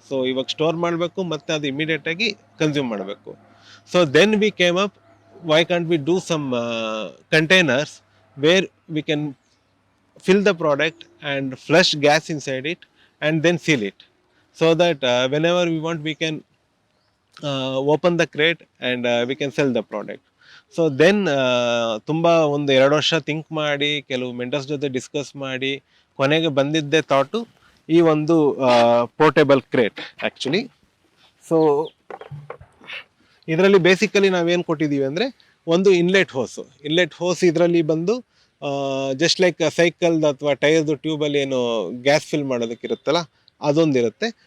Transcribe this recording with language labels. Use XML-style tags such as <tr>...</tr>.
<kn>So ಇವಾಗ store ಮಾಡಬೇಕು ಮತ್ತು ಅದು ಇಮಿಡಿಯೇಟಾಗಿ ಕನ್ಸ್ಯೂಮ್ ಮಾಡಬೇಕು.</kn> <en>So then we came up, why can't we do some containers where we can fill the product and flush gas inside it and then seal it, so that whenever we want we can open the crate and we can sell the product.</en> <kn>So then ತುಂಬ ಒಂದು 2 ವರ್ಷ think ಮಾಡಿ, ಕೆಲವು mentors ಜೊತೆ discuss ಮಾಡಿ ಕೊನೆಗೆ ಬಂದಿದ್ದೇ thought ಈ ಒಂದು ಪೋರ್ಟೇಬಲ್ ಕ್ರೇಟ್ ಆ್ಯಕ್ಚುಲಿ. ಸೊ ಇದರಲ್ಲಿ ಬೇಸಿಕಲಿ ನಾವೇನು ಕೊಟ್ಟಿದ್ದೀವಿ ಅಂದರೆ ಒಂದು ಇನ್ಲೆಟ್ ಹೋಸ್ ಇದರಲ್ಲಿ ಬಂದು</kn> <en>just like</en> <kn>ಸೈಕಲ್ದು ಅಥವಾ ಟೈರ್ದು ಟ್ಯೂಬಲ್ಲಿ ಏನು ಗ್ಯಾಸ್ ಫಿಲ್ ಮಾಡೋದಕ್ಕಿರುತ್ತಲ್ಲ ಅದೊಂದಿರುತ್ತೆ.</kn>